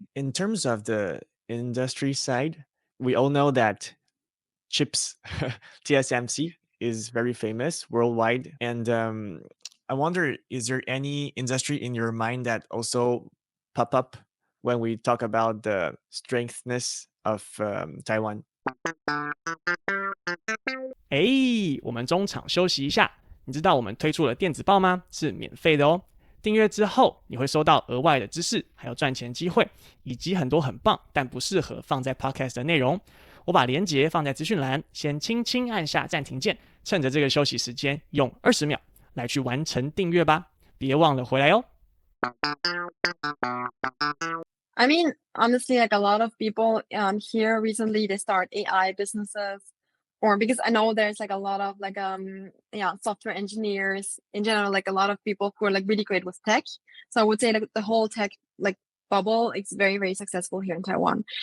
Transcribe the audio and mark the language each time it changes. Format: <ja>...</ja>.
<en>In terms of the industry side, we all know that chips, TSMC, is very famous worldwide. And I wonder, is there any industry in your mind that also pop up when we talk about the strengthness of Taiwan?</en> <zh>哎，我们中场休息一下。你知道我们推出了电子报吗？是免费的哦。订阅之后，你会收到额外的知识，还有赚钱机会，以及很多很棒但不适合放在 podcast 的内容。我把链接放在资讯栏，先轻轻按下暂停键，趁着这个休息时间，用20秒来去完成订阅吧。别忘了回来哦。</zh> <en>I mean, honestly, like a lot of people here recently, they start AI businesses, or because I know there's like a lot of like software engineers in general, like a lot of people who are like really great with tech. So I would say like the whole tech like bubble is very, very successful here in Taiwan.</en>